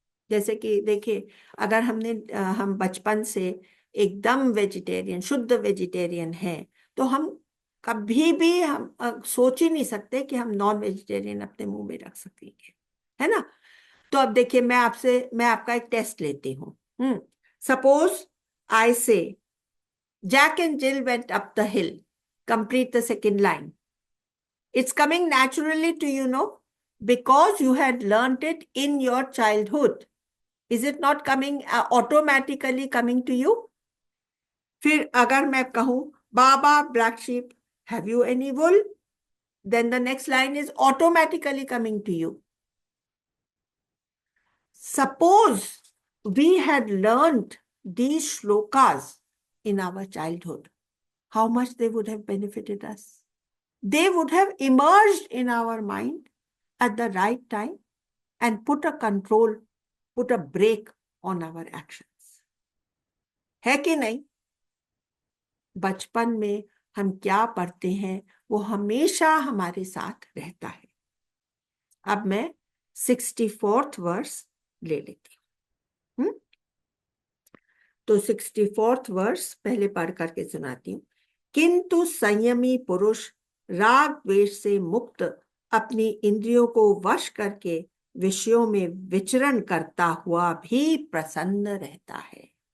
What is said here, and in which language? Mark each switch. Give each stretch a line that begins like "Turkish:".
Hindi: जैसे कि देखिए, अगर हम बचपन से एकदम वेजिटेरियन, शुद्ध वेजिटेरियन हैं, तो हम कभी भी हम सोच ही नहीं सकते कि हम नॉन वेजिटेरियन अपने मुंह में रख सकेंगे, है ना। तो अब देखिए, मैं आपका एक टेस्ट लेती हूँ।
English: Suppose I say Jack and Jill went up the hill. Complete the second line. It's coming naturally to you, no? Because you had learnt it in your childhood. Is it not coming automatically coming to you?
Hindi: फिर अगर मैं कहूं,
English: Baba, black sheep, have you any wool? Then the next line is automatically coming to you. Suppose we had learnt these shlokas in our childhood, how much they would have benefited us. They would have emerged in our mind at the right time and put a control, put a brake on our actions.
Hindi: है कि नहीं? बचपन में हम क्या पढ़ते हैं वो हमेशा हमारे साथ रहता है। अब मैं 64th वर्स ले लेती हूँ। तो 64th वर्स पहले पढ़ करके सुनाती हूँ। किंतु संयमी पुरुष राग द्वेष से मुक्त अपनी इंद्रियों को वश करके विषयों में विचरण करता हुआ भी प्रसन्न रहता है।